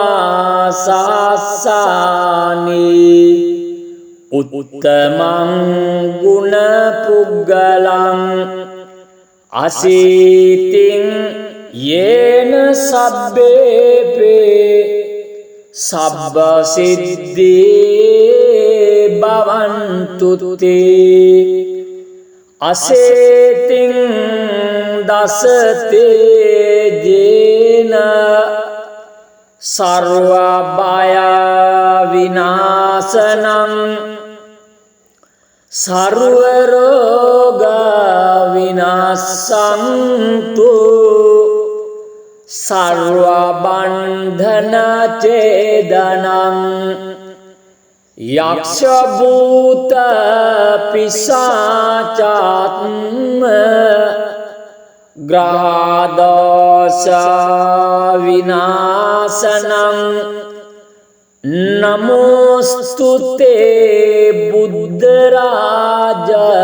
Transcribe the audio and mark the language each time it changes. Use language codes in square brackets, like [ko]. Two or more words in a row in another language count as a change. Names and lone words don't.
[pi] වාසස්සානි උත්තමං ගුණ පුග්ගලං අසීතින් යේන සබ්බේපේ සබ්බ සිද්ධේ භවන්තුතේ අසේතින් දසතේ ජේන සර්ව බය විනාශනං සර්ව රෝග විනාශන්තු සර්ව බන්ධන ඡේදනං යක්ෂ භූත පිසාචාත්ම ග්‍රහ දෝෂ විනාශනං නමෝස්තුතේ බුද්ධරාජ